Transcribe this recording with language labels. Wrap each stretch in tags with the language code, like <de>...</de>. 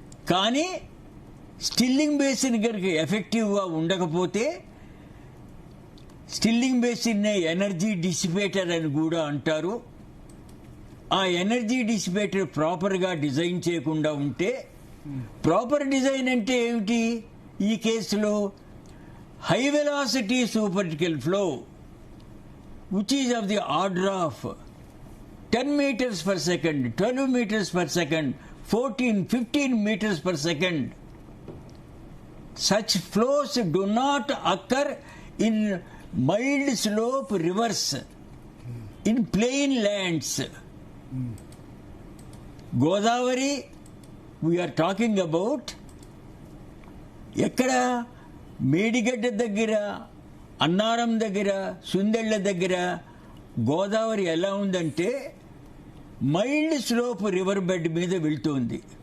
<te>కానీ stilling basin కనుక ఎఫెక్టివ్గా ఉండకపోతే స్టిల్లింగ్ బేసిన్నే ఎనర్జీ డిసిపేటర్ అని కూడా అంటారు. ఆ ఎనర్జీ డిసిపేటర్ ప్రాపర్గా డిజైన్ చేయకుండా ఉంటే, ప్రాపర్ డిజైన్ అంటే ఏమిటి ఈ కేసులో? High velocity supercritical flow</te> <en>which is of the order of 10 meters per second,</en> <te>12 meters per second, 14, 15 meters per second.</te> <en>such flows do not occur in mild slope rivers, in plain lands. Godavari, we are talking about</en> <te>ఎక్కడ మేడిగడ్డ దగ్గర, అన్నారం దగ్గర, సుందెళ్ల దగ్గర గోదావరి ఎలా ఉందంటే mild slope river bed మీద వెళ్తుంది.</te>